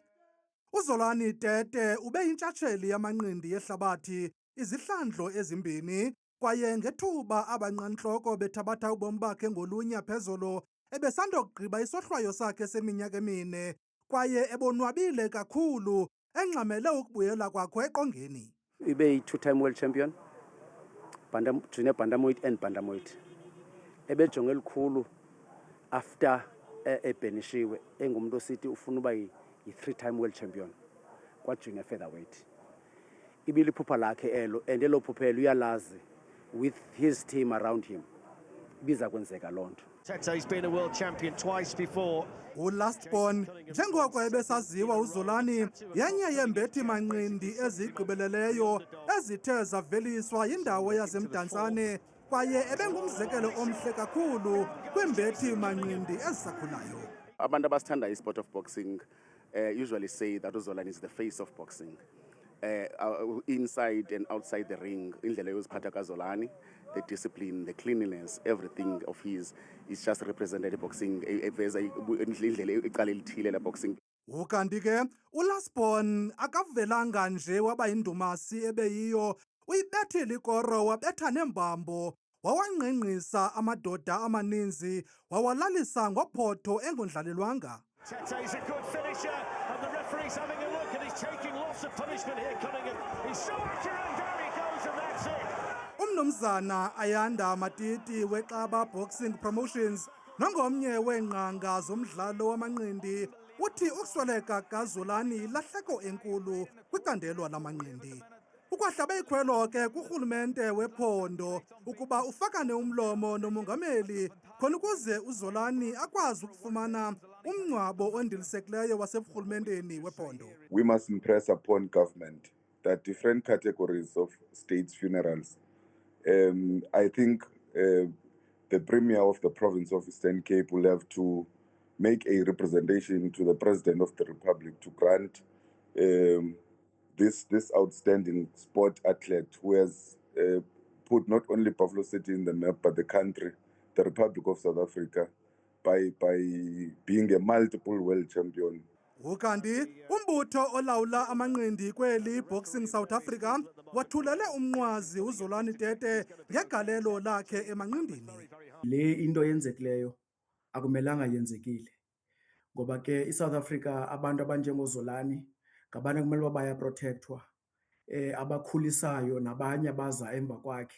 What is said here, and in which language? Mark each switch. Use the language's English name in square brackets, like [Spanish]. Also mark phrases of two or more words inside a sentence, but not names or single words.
[Xhosa] uZolani Tete ube yintshatsheli yamanqindi yehlabathi izihlandlo ezimbini kwaye ngethuba abanqantloko bethabatha ubomi bakhe ngolunya phezolo ebesandokugqiba isohlwayo sakhe seminyaka emine kwaye ebonwabile kakhulu engxamele ukubuyela kwakho eqongeni. [English] Ibe yi-two-time world champion, junior bantamweight and bantamweight. [Xhosa] Ebejonge elikhulu after ebhenishiwe engumuntu osithi ufuna uba yi- [English] three-time world champion [Xhosa] kwa- [English] junior featherweight. [Xhosa] Ibiliphupha lakhe elo and elo phupha elo uyalazi [English] with his team around him [Xhosa] ibiza kwenzeka loo nto. [English] Tete's been a world champion twice before. [Xhosa] uLastborn njengoko ebesaziwa uZolani yenye yembethi manqindi ezigqibeleleyo ezithe zaveliswa yindawo yaseMdantsane kwaye ebengumzekelo omhle kakhulu kwimbethi manqindi ezisakhulayo. Abantu abasithanda [English] isport of boxing usually say that uZolani is the face of boxing. Inside and outside the ring, [Xhosa] indlela yoziphatha kaZolani, [English] the discipline, the cleanliness, everything of his is just represented in boxing. [Xhosa] Eveza indlela icala elithile la boxing. Ukanti ke uLastborn akavelanga nje waba yindumasi ebeyiyo, uyibethile ikoro wabetha nembambo, wawangqengqisa amadoda amaninzi, wawalalisa ngophotho engondlalelwanga. [English] Tete's a good finisher, and the referee's having a look, and he's taking lots of punishment here, Cunningham. He's so accurate, and down he goes, and that's it. [Xhosa] Umnumzana Ayanda Matiti weXaba Boxing Promotions nongomnye weenqanga zomdlalo wamanqindi uthi ukusweleka kaZolani lahleko enkulu kwicandelo lamanqindi. Ukwahlabe ikhwelo ke kurhulumente wephondo ukuba ufakane umlomo nomongameli khona ukuze uZolani akwazi ukufumana umngcwabo ondilisekileyo waseburhulumenteni wephondo. [English] We must impress upon government that different categories of states funerals. I think the Premier of the province of Eastern Cape will have to make a representation to the President of the Republic to grant this outstanding sport athlete who has put not only Buffalo City in the map, but the country, the Republic of South Africa, by being a multiple world champion. [Xhosa] Ukanti umbutho olawula amanqindi kweli Boxing South Africa wathulele umnqwazi uZolani Tete ngegalelo lakhe emanqindini. Le into yenzekileyo akumelanga yenzekile ngoba ke iSouth Africa abantu abanjengozolani ngabantu kumele uba bayaprotectwa, abakhulisayo nabanye abaza emva kwakhe.